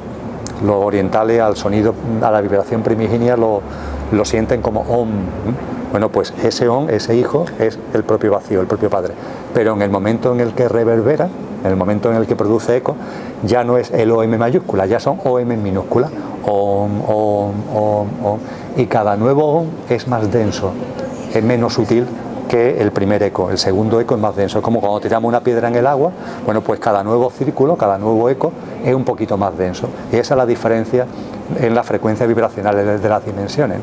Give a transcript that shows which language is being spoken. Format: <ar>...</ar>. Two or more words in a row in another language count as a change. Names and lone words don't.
<es>Los orientales al sonido, a la vibración primigenia lo sienten como om. Bueno, pues ese om, ese Hijo, es el propio vacío, el propio Padre. Pero en el momento en el que reverbera, en el momento en el que produce eco, ya no es el OM mayúscula, ya son OM minúscula. Om, om, om, om. Y cada nuevo om es más denso, es menos sutil que el primer eco. El segundo eco es más denso. Es como cuando tiramos una piedra en el agua. Bueno, pues cada nuevo círculo, cada nuevo eco es un poquito más denso. Y esa es la diferencia en las frecuencias vibracionales de las dimensiones.</es>